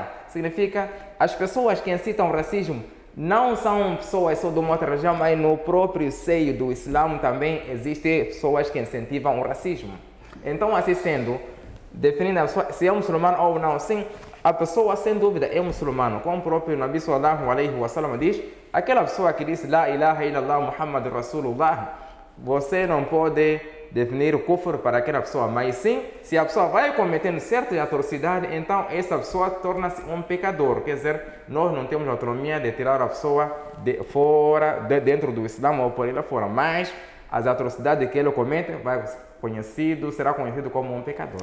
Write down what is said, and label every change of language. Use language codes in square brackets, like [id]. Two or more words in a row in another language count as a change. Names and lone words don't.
[pt] Significa, as pessoas que incitam o racismo não são pessoas só de uma outra região, mas no próprio seio do Islã também existem pessoas que incentivam o racismo. Então, assim sendo, definindo a pessoa, se é muçulmano ou não, sim, a pessoa sem dúvida é muçulmano. Como o próprio Nabi [ar] صلى الله عليه وسلم [pt] diz, aquela pessoa que disse [ar] لا إله إلا الله محمد رسول الله, [pt] você não pode definir o kufr para aquela pessoa, mas sim, se a pessoa vai cometendo certa atrocidade, então essa pessoa torna-se um pecador. Quer dizer, nós não temos autonomia de tirar a pessoa dentro do Islã ou por ele fora, mas as atrocidades que ele comete será conhecido como um pecador.